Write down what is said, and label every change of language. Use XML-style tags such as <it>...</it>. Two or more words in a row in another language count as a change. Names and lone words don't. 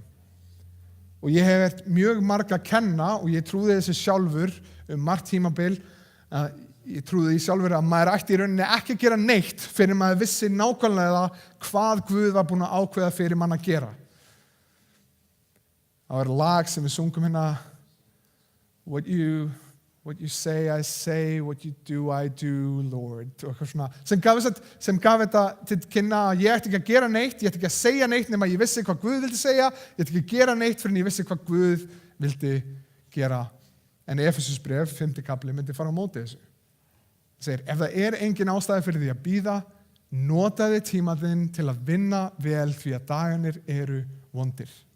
<is>Og ég hef verið mjög marg að kenna og ég trúði þessu sjálfur margt tímabil ég trúði því sjálfur að maður ætti í rauninni ekki að gera neitt fyrir maður vissi nákvæmlega hvað Guð var búinn að ákveða fyrir mann að gera. Það var lag sem við sungum hérna</is> <en>What you say I say, what you do I do, Lord.</en> <is>Svona, sem gaf þetta til kynna að ég ætti ekki að gera neitt, ég ætti ekki að segja neitt nema ég vissi hvað Guð vildi segja, ég ætti ekki að gera neitt fyrir en ég vissi hvað Guð vildi gera. En Efesusbréf, 5. kafli, myndi fara á móti þessu. Það segir, ef það engin ástæða fyrir því að bíða, notaði tíma þinn til að vinna vel því að dagarnir eru vondir.</is>